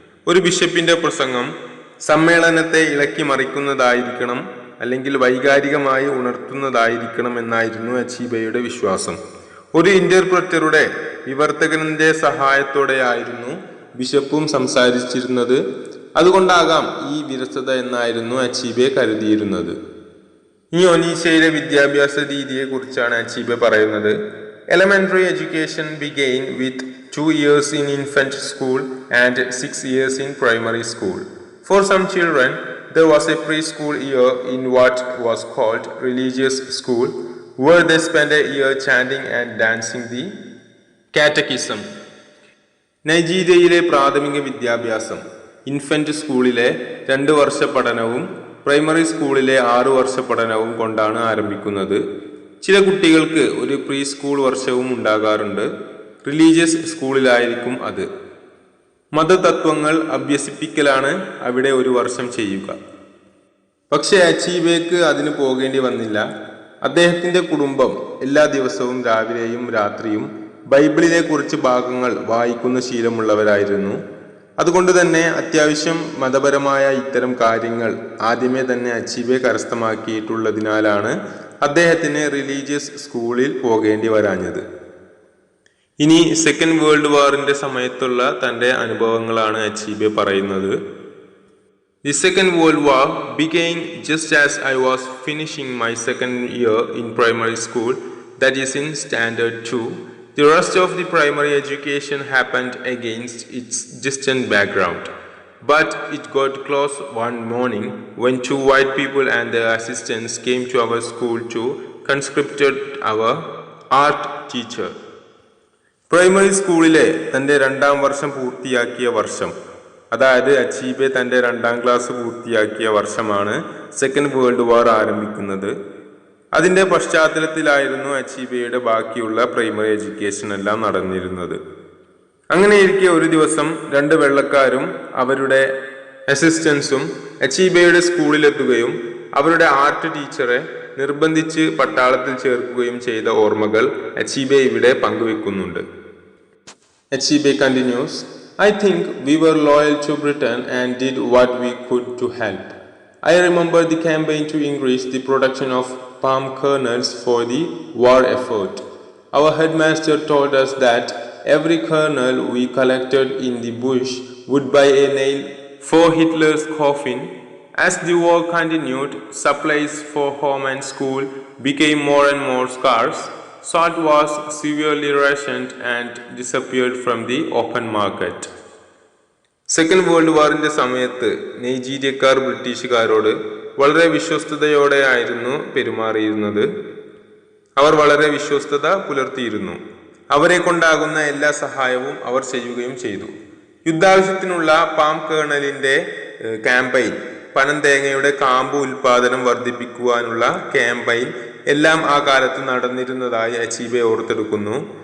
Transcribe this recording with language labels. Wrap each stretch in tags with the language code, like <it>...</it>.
<ml>ഒരു ബിഷപ്പിന്റെ പ്രസംഗം സമ്മേളനത്തെ ഇളക്കി മറിക്കുന്നതായിരിക്കണം, അല്ലെങ്കിൽ വൈകാരികമായി ഉണർത്തുന്നതായിരിക്കണം എന്നായിരുന്നു അച്ചീബയുടെ വിശ്വാസം. ഒരു ഇന്റർപ്രറ്ററുടെ വിവർത്തകന്റെ സഹായത്തോടെയായിരുന്നു ബിഷപ്പും സംസാരിച്ചിരുന്നത്. അതുകൊണ്ടാകാം ഈ വിരസത എന്നായിരുന്നു അച്ചീബെ കരുതിയിരുന്നത്. ഈ ഒനീഷയിലെ വിദ്യാഭ്യാസ രീതിയെ കുറിച്ചാണ് അച്ചീബെ പറയുന്നത്.</ml> <en>Elementary education began with 2 years in infant school and 6 years in primary school. For some children, there was a preschool year in what was called religious school, where they spent a year chanting and dancing the catechism.</en> <ml>നൈജീരിയയിലെ പ്രാഥമിക വിദ്യാഭ്യാസം infant സ്കൂളിലെ 2 വർഷ പഠനവും primary സ്കൂളിലെ 6 വർഷ പഠനവും കൊണ്ടാണ് ആരംഭിക്കുന്നത്. ചില കുട്ടികൾക്ക് ഒരു പ്രീ സ്കൂൾ വർഷവും ഉണ്ടാകാറുണ്ട്. റിലീജിയസ് സ്കൂളിലായിരിക്കും അത്. മതതത്വങ്ങൾ അഭ്യസിപ്പിക്കലാണ് അവിടെ 1 വർഷം ചെയ്യുക. പക്ഷെ അച്ചീബേക്ക് അതിന് പോകേണ്ടി വന്നില്ല. അദ്ദേഹത്തിന്റെ കുടുംബം എല്ലാ ദിവസവും രാവിലെയും രാത്രിയും ബൈബിളിലെ കുറച്ച് ഭാഗങ്ങൾ വായിക്കുന്ന ശീലമുള്ളവരായിരുന്നു. അതുകൊണ്ട് തന്നെ അത്യാവശ്യം മതപരമായ ഇത്തരം കാര്യങ്ങൾ ആദ്യമേ തന്നെ അച്ചീബെ കരസ്ഥമാക്കിയിട്ടുള്ളതിനാലാണ് അദ്ദേഹത്തിന് റിലീജിയസ് സ്കൂളിൽ പോകേണ്ടി വരാഞ്ഞത്. ഇനി സെക്കൻഡ് വേൾഡ് വാറിന്റെ സമയത്തുള്ള തന്റെ അനുഭവങ്ങളാണ് അച്ചീബെ പറയുന്നത്.</ml> <en>The Second World War began just as I was finishing my 2nd year in primary school, that is in Standard 2. The rest of the primary education happened against its distant background. But it got close one morning when 2 white people and their assistants came to our school to conscript our art teacher.</en> <ml>Primary സ്കൂളിലെ തൻ്റെ 2ാം വർഷം പൂർത്തിയാക്കിയ വർഷം, അതായത് അച്ചീബെ തൻ്റെ 2ാം class പൂർത്തിയാക്കിയ വർഷമാണ് second world war ആരംഭിക്കുന്നത്. അതിൻ്റെ പശ്ചാത്തലത്തിലായിരുന്നു അച്ചീബയുടെ ബാക്കിയുള്ള പ്രൈമറി എഡ്യൂക്കേഷൻ എല്ലാം നടന്നിരുന്നത്. അങ്ങനെയിരിക്കെ ഒരു ദിവസം 2 വെള്ളക്കാരും അവരുടെ അസിസ്റ്റൻസും അച്ചീബയുടെ സ്കൂളിലെത്തുകയും അവരുടെ ആർട്ട് ടീച്ചറെ നിർബന്ധിച്ച് പട്ടാളത്തിൽ ചേർക്കുകയും ചെയ്ത ഓർമ്മകൾ അച്ചീബെ ഇവിടെ പങ്കുവെക്കുന്നുണ്ട്.</ml> <en>Achebe continues, I think we were loyal to Britain and did what we could to help. I remember the campaign to increase the production of palm kernels for the war effort. Our headmaster told us that every kernel we collected in the bush would buy a nail for Hitler's coffin. As the war continued, supplies for home and school became more and more scarce. Salt was severely rationed and disappeared from the open market.</en> <ml>Second world വാറിന്റെ സമയത്ത് നൈജീരിയക്കാർ ബ്രിട്ടീഷുകാരോട് വളരെ വിശ്വസ്തയോടെയായിരുന്നു പെരുമാറിയിരുന്നത്. അവർ വളരെ വിശ്വസ്തത പുലർത്തിയിരുന്നു. അവരെ കൊണ്ടാകുന്ന എല്ലാ സഹായവും അവർ ചെയ്യുകയും ചെയ്തു. യുദ്ധാവശ്യത്തിനുള്ള palm കേണലിന്റെ campaign, പനന്തേങ്ങയുടെ കാമ്പ് ഉൽപാദനം വർദ്ധിപ്പിക്കുവാനുള്ള ക്യാമ്പയിൻ എല്ലാം ആ കാലത്ത് നടന്നിരുന്നതായി അച്ചീബെ ഓർത്തെടുക്കുന്നു.</ml>